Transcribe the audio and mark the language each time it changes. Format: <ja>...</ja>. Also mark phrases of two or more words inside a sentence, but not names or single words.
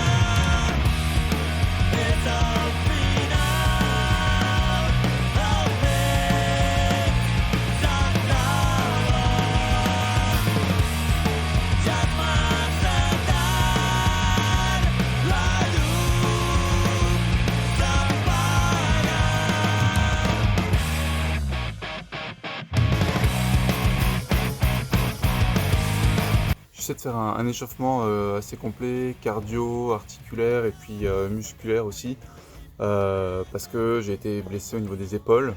<ca>És el final, el temps s'acaba. Ja és massa tard, la llum s'apaga.</ca> <fr>J'essaie de faire un échauffement assez complet, cardio, articulaire et puis musculaire aussi. Parce que j'ai été blessé au niveau des épaules.</fr>